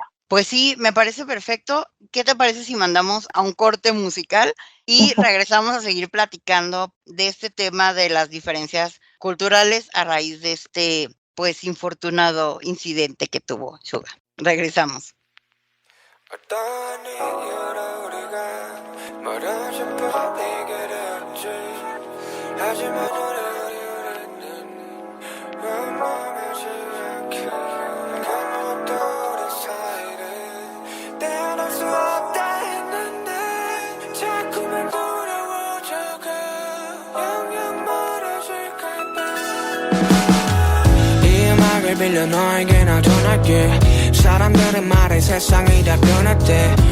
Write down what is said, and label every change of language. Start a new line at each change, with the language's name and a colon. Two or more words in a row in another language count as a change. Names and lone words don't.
Spanish: Pues sí, me parece perfecto. ¿Qué te parece si mandamos a un corte musical y regresamos a seguir platicando de este tema de las diferencias culturales a raíz de este, pues, infortunado incidente que tuvo Suga? Regresamos.
Korean: 어떤 이유로 우리가 멀어져 버리게 되었지 하지만 우리는 원망하지 않게 아무것도 우리 사이를 떼어낼 수 없다 했는데 자꾸만 두려워져가 영영 멀어질까봐 이 음악을 빌려 너에게 나 전할게 사람들은 말해 세상이 다 변했대